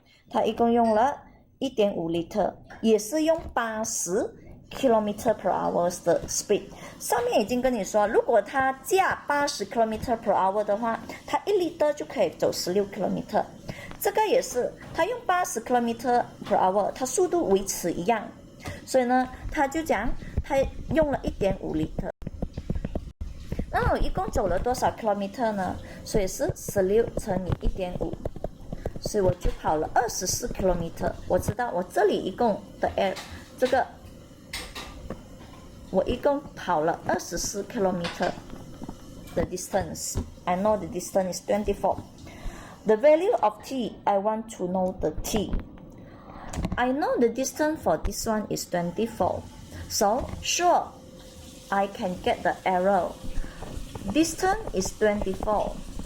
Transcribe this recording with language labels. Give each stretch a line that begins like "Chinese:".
Chinese: 它一共用了 1.5 liter， 也是用80 km per hour 的 speed。上面已经跟你说，如果它加80 km per hour 的话，它1 liter 就可以走16 km。这个也是，它用80 km per hour， 它速度维持一样，所以呢，它就讲它用了 1.5 liter。那我一共走了多少 kilometer 呢？所以是16乘以 1.5，所以我就跑了24 kilometer。我知道我这里一共的我一共跑了24 kilometer the distance.
English: I know the distance is 24. The value of t, I want to know the t. I know the distance for this one is 24. So, sure, I can get the arrow. Distance is 24.